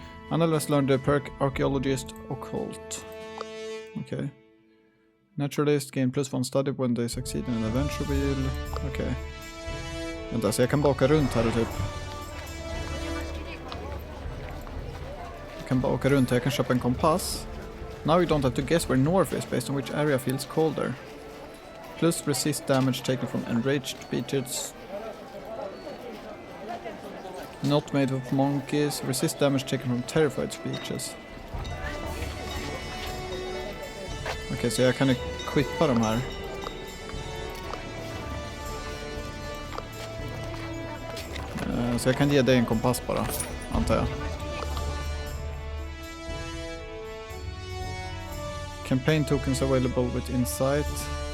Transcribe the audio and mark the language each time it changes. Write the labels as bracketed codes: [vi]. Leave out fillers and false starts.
[en] Anna has learned the perk archaeologist occult. Okay. Naturalist gain +1 study when they succeed in an adventure wheel. Okay. [sv] Vänta, så jag kan baka runt här och typ. Jag kan baka runt här, jag kan köpa en kompass. [en] Now you don't have to guess where north is based on which area feels colder. Plus resist damage taken from enraged beaches. Not made of monkeys. Resist damage taken from terrified speeches. [sv] Okej, så jag kan equippa de här. Så jag kan ge dig en kompass bara, antar jag. [en] Campaign tokens available with insight.